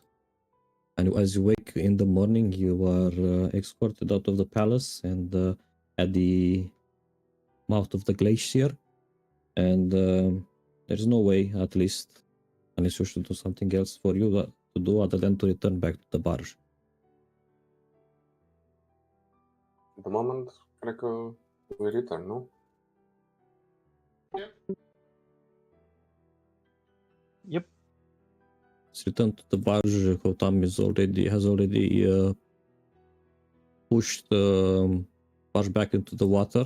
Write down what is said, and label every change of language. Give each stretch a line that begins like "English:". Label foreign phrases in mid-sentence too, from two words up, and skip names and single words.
English: And as you wake in the morning, you are escorted out of the palace and at the mouth of the glacier. And there's no way, at least, unless you should do something else for you to do other than to return back to the barge. At the moment,
Romanian: cred că
English: we return, nu? Yep. Let's return to the barge. Kotam has already pushed the barge back into the water.